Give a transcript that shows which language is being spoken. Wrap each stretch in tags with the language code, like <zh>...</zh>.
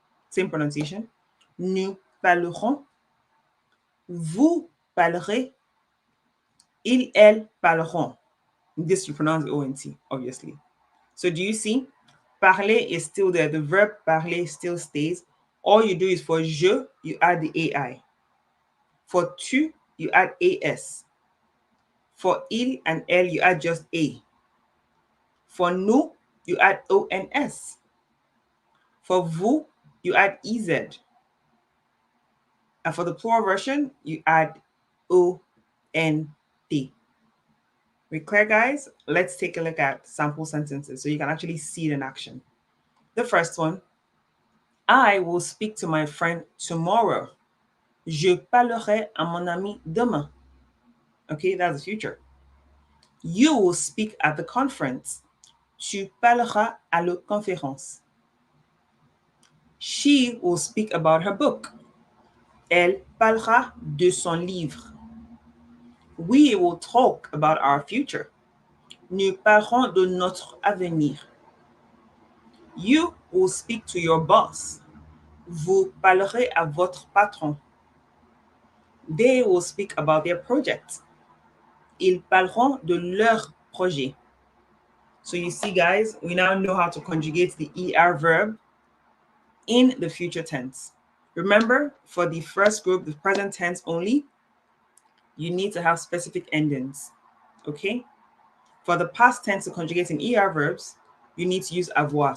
<en>Same pronunciation.</en> <fr>Nous parlerons. Vous parlerai, il, elle parleront.</fr> <en>This you pronounce ONT, obviously. So do you see? Parler is still there. The verb parler still stays. All you do is for je, you add the AI. For tu, you add AS. For il and elle, you add just A. For nous, you add ONS. For vous, you add EZ. And for the plural version, you add ONT. We clear, guys? Let's take a look at sample sentences so you can actually see it in action. The first one, I will speak to my friend tomorrow.</en> <fr>Je parlerai à mon ami demain.</fr> <en>Okay, that's the future. You will speak at the conference.</en> <fr>Tu parleras à la conférence.</fr> <en>She will speak about her book.</en> <fr>Elle parlera de son livre.</fr> <en>We will talk about our future.</en> <fr>Nous parlerons de notre avenir.</fr> <en>You will speak to your boss.</en> <fr>Vous parlerez à votre patron.</fr> <en>They will speak about their project.</en> <fr>Ils parleront de leur projet.</fr> <en>So you see, guys, we now know how to conjugate the ER verb in the future tense. Remember, for the first group, the present tense only, you need to have specific endings, okay? For the past tense to conjugate in ER verbs, you need to use avoir.</en>